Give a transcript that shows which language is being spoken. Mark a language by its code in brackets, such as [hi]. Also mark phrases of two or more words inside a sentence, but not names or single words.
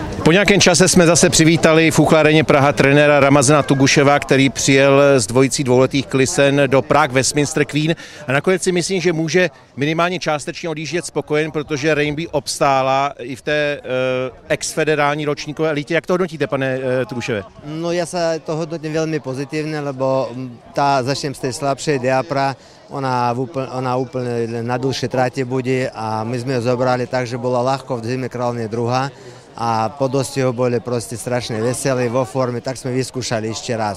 [cs] Po nějakém čase jsme zase přivítali v Úchlareně Praha trenéra Ramazana Tuguševa, který přijel s dvojicí dvouletých klisen do Prague Westminster Queen a nakonec si myslím, že může minimálně částečně odjíždět spokojen, protože Rejnby obstála i v té ex-federální ročníkové elitě. Jak to hodnotíte, pane Tuguševe? [sk] No ja sa to hodnotím veľmi pozitívne, lebo začnem z tej slabšej Diapra, ona úplne na dlhšie tráte bude a my sme ju zobrali tak, že bola ľahko v zime kráľovne druhá a po dostihu boli proste strašne veselí, vo forme, tak sme vyskúšali ešte raz.